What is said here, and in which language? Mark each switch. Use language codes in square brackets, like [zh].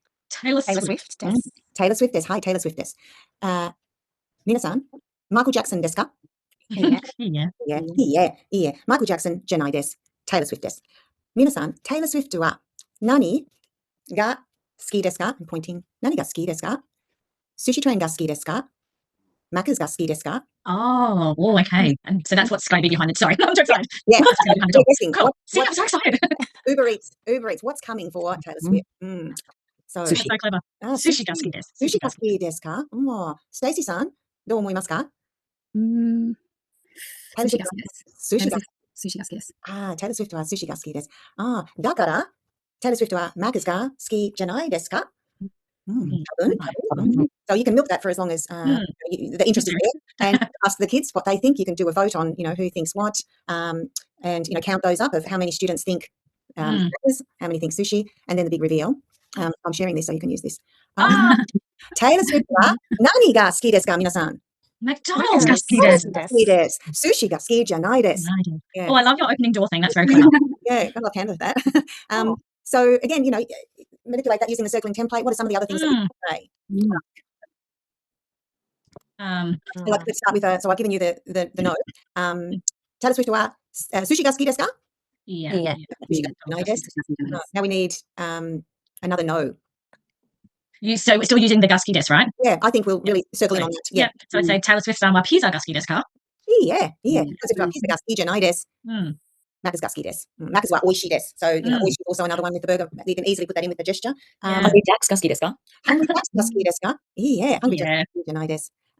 [ja] Taylor Swift です。 Taylor Swift です。はい、Taylor Swift です。皆さん、マイクル・ジャクソンですか？いいえ。いいえ。マイクル・ジャクソンじゃないです。 Taylor Swift です。皆さん、Taylor Swift は何が好きですか？ Pointing. 何が好きですか？寿司トレインが好きですか？マックスが好きですか？ [en] Oh, okay. And so that's what's going to be behind it. Sorry, I'm so excited. Yeah. That's going to be behind the door. Guessing. Cool. See, I'm so excited. Uber Eats. What's coming for Taylor Swift? So, That's so clever. [ja] 寿 Sushi が好きです。寿司が好きですか？ステイシーさん、どう思いますか？寿司が好きです。寿司が寿司が好きです。タイル・スウィフトは寿司が好きです。だから、タイル・スウィフトはマックスが好きじゃないですか？多分。 [en] So you can milk that for as long as the interest is there, and ask the kids what they think. You can do a vote on, who thinks what, and count those up of how many students think crackers, how many think sushi, and then the big reveal. I'm sharing this, so you can use this. [ja] Taylor Swift は何が好きですか、皆さん McDonald's が好きです。好きです。寿司が好きじゃないです。 [en] Yeah. Oh, I love your opening door thing. That's very clever. Yeah, I love handle that. So again, manipulate that using the circling template. What are some of the other things that you can say? Let's start with so I've given you the note. [ja] Taylor Swift は寿司が好きですか？いいえ。寿司がないです。 [en] Now we need another no. So we're still using the が好きです right? Yeah, I think we'll really circle in on that. Yeah. So I'd say [ja] Taylor Swift さんはピザが好きですか？いいえ。 Taylor Swift はピザが好きじゃないです。マックスが好きです。マックスは美味しいです。 [en] So, 美味しい also another one with the burger. You can easily put that in with the gesture. [ja] Hungry Jacks が好きですか？ Hungry Jacks が好きですか？いいえ。 Hungry Jacks が好きじゃないです。